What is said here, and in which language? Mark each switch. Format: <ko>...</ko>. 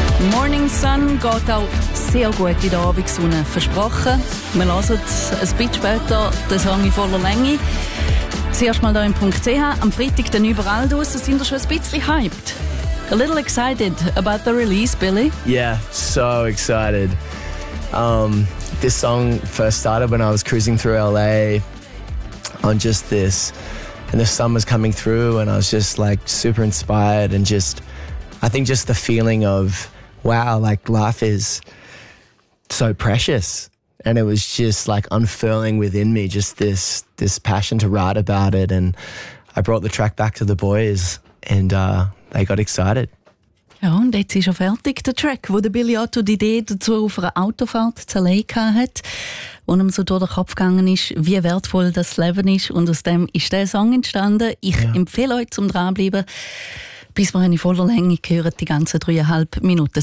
<de>Morning Sun geht auch sehr gut in der Abendsonne. Versprochen. Wir hören ein bisschen später den Song in voller Länge. Zuerst mal hier im .ch, am Freitag dann überall draus, sind wir schon ein bisschen hyped.</de> <en>A little excited about the release, Billy. Yeah, so excited. This song first started when I was cruising through LA on just this. And the sun was coming through and I was just like super inspired and just, I think just the feeling of, wow, like life is so precious. And it was just like unfurling within me, just this passion to write about it. And I brought the track back to the boys and they got excited.</en> <de>Ja, und jetzt ist er fertig, der Track, wo der Billy Otto die Idee dazu auf einer Autofahrt zerlegt hat, wo ihm so durch den Kopf gegangen ist, wie wertvoll das Leben ist. Und aus dem ist der Song entstanden. Ich empfehle euch zum Dranbleiben, bis wir in voller Länge hören, die ganzen 3,5 Minuten.</de>